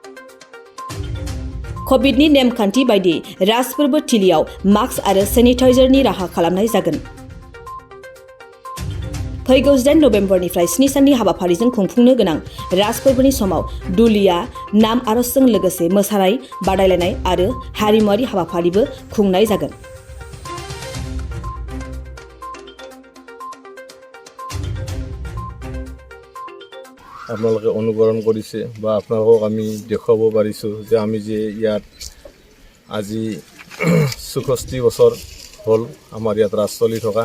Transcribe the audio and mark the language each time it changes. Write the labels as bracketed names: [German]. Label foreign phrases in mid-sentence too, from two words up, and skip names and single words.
[Bodo] कभिडनि नेमखान्थि बायदि राजफोरबो थिलियाव मास्क आरो सेनिटाइजारनि राहा खालामनाय जागोन। फैगौ 8 नबेम्बरनिफ्राय 7 साननि हाबाफारिजों खुंफुंनो गोनां राजफोरबोनि समाव दुलिया नाम आरजजों लोगोसे मोसानाय बादायलायनाय आरो हारिमुआरि हाबाफारिबो खुंनाय जागोन। [Assamese] আপোনালোকে অনুকৰণ কৰিছে বা আপোনালোকক আমি দেখুৱাব পাৰিছোঁ যে আমি যে ইয়াত আজি 64 বছৰ হ'ল আমাৰ ইয়াত ৰাজ চলি থকা।